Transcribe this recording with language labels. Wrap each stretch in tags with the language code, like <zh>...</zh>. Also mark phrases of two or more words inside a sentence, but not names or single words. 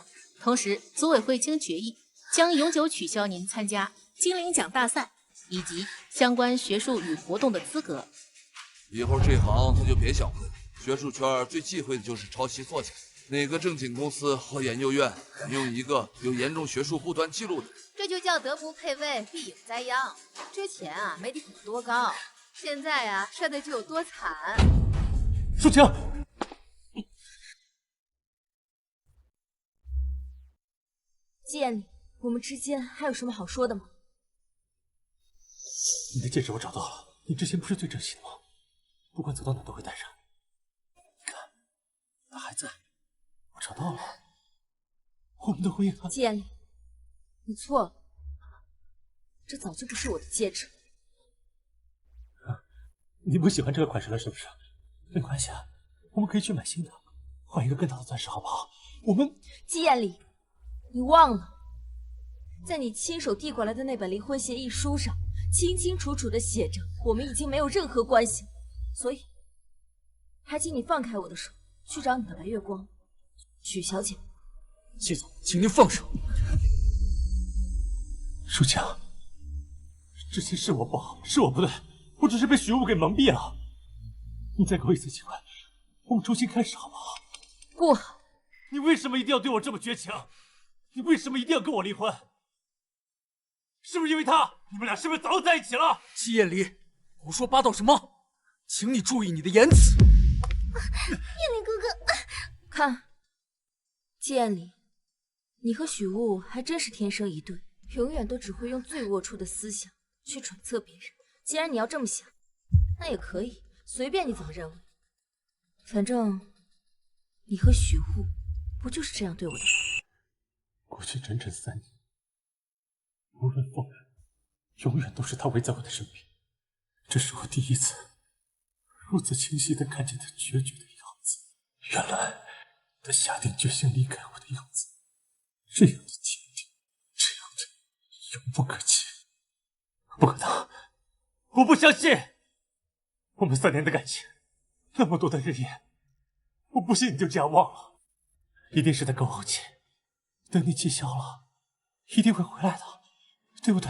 <zh>同時，組委會經決議，將永久取消您參加金陵獎大賽以及相關學術與活動的資格。以後這行他就別想混，學術圈最忌諱的就是抄襲作假。哪個正經公司和研究院用一個有嚴重學術不端記錄的人？這就叫德不配位，必有災殃。之前啊，媒體有多高，現在啊，摔的就有多慘。舒晴，季艳丽，我們之間還有什麼好說的嗎？你的戒指我找到了，你之前不是最珍惜的嗎？不管走到哪都會帶上。你看，它還在，我找到了。我們的婚姻還…… 季艳麗，你錯了，這早就不是我的戒指。你不喜歡這個款式了是不是？沒關係啊，我們可以去買新的，換一個更大的鑽石好不好？我們…… 季艳麗，你忘了，在你親手遞過來的那本離婚協議書上，清清楚楚地寫着我們已經沒有任何關係，所以還請你放開我的手，去找你的白月光，許小姐。季總，請您放手。舒晴，之前是我不好，是我不對，我只是被許霧給蒙蔽了。你再給我一次機會，我們重新開始好不好？不。你為什麼一定要對我這麼絕情？你為什麼一定要跟我離婚？是不是因為他？你們倆是不是早就在一起了？季艷離，胡說八道什麼？請你注意你的言辭。燕離哥哥，看，季艷離，你和許霧還真是天生一對，永遠都只會用最齷齪的思想去揣測別人。既然你要這麼想，那也可以，隨便你怎麼認為。反正你和許霧不就是這樣對我的嗎？過去整整3年，無論風雨，永遠都是他圍在我的身邊。這是我第一次如此清晰地看見他決絕的樣子。原來他下定決心離開我的樣子，這樣的堅定，這樣的遙不可及。不可能，我不相信！我們3年的感情，那麼多的日夜，我不信你就這樣忘了。一定是在勾後期，等你氣消了，一定會回來的，對不對？</zh>